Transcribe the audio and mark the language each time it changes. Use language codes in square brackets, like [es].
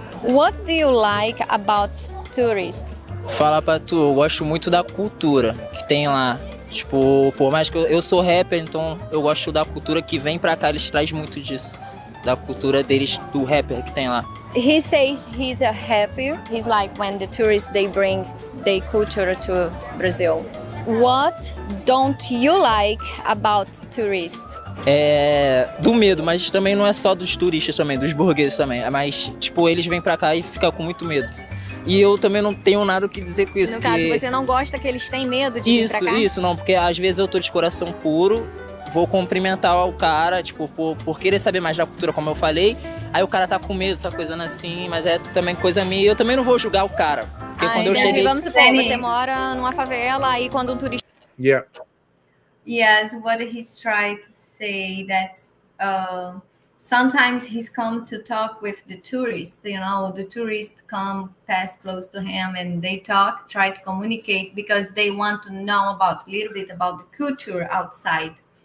[en] What do you like about tourists? [pt] Falar pra tu, eu gosto muito da cultura que tem lá. Tipo, por mais que eu sou rapper, então eu gosto da cultura que vem pra cá, eles trazem muito disso. Da cultura deles, do rapper que tem lá. [en] He says he's a happy. He's like when the tourists, they bring their culture to Brazil. What don't you like about tourists? [pt] Do medo, mas também não é só dos turistas também, dos burgueses também. Mas, tipo, eles vêm pra cá e ficam com muito medo. E eu também não tenho nada o que dizer com isso. No caso, você não gosta que eles têm medo de vir pra cá? Isso, não, porque às vezes eu tô de coração puro, vou cumprimentar o cara, tipo, por querer saber mais da cultura, como eu falei. Aí o cara tá com medo, tá coisando assim, mas é também coisa minha. Eu também não vou julgar o cara. Porque quando eu cheguei... Vamos supor, você mora numa favela, aí quando um turista... [en] Yeah. Yes, what he's trying to say that's sometimes he's come to talk with the tourists. You know, the tourists come pass close to him and they talk, try to communicate because they want to know about a little bit about the culture outside.